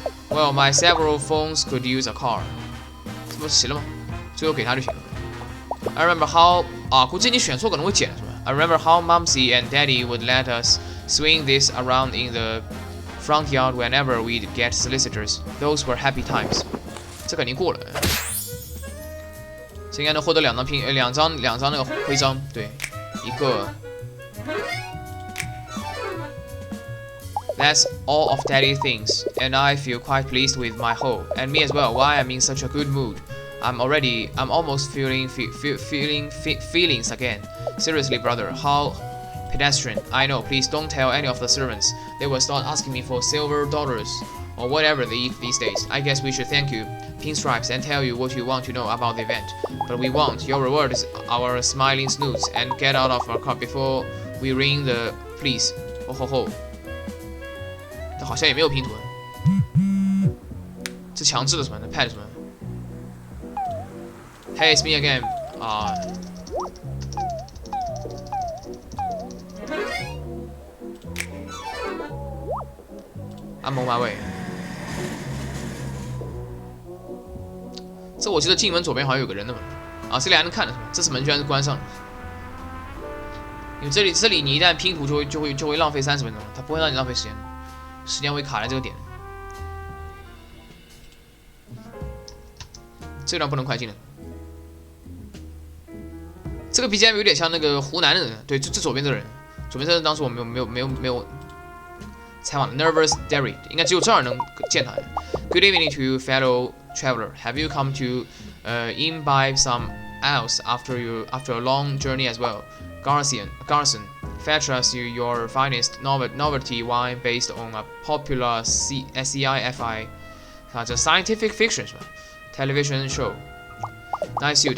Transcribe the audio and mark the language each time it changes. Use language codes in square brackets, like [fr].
[en] Well, my several phones could use a car. [zh] 这不齐了吗？最后给他就行了。 [en] I remember how [zh] 估计你选错可能会剪是吧 [en] ？I remember how Mumsy and Daddy would let us swing this around in the front yard whenever we'd get solicitors. Those were happy times. [zh] 这肯定过了。这应该能获得两张那个徽章，对，一个。 [en] That's all of Daddy thinks, and I feel quite pleased with my haul, and me as well. Why I'm in such a good mood. I'm almost feeling feelings again. Seriously, brother, how pedestrian. I know. Please don't tell any of the servants. They will start asking me for silver dollars or whatever they eat these days. I guess we should thank you, Pinstripes, and tell you what you want to know about the event. But we won't. Your reward is our smiling snoots, and get out of our car before we ring the police. Oh ho ho. [zh] 这好像也没有拼图，这强制的什么？那 pad 什么 ？ [en] Hey, it's me again. I'm on my way. [zh] 这我记得进门左边好像有个人的嘛。这里还能看的是吧？这次门居然是关上了。因为这里你一旦拼图就会浪费30分钟，它不会让你浪费时间，时间会卡在这个点。这段不能快进了。这个 BGM 有点像那个湖南的人，对，这左边这个人，左边这个人当时我没有采访的 Nervous Derry， 应该只有这儿能见他。 [en] Good evening to you, fellow traveler. Have you come to imbibe some else after a long journey as well? Garson, fetch us your finest novelty wine based on a popular SCI-FI, a scientific fiction television show. Nice suit.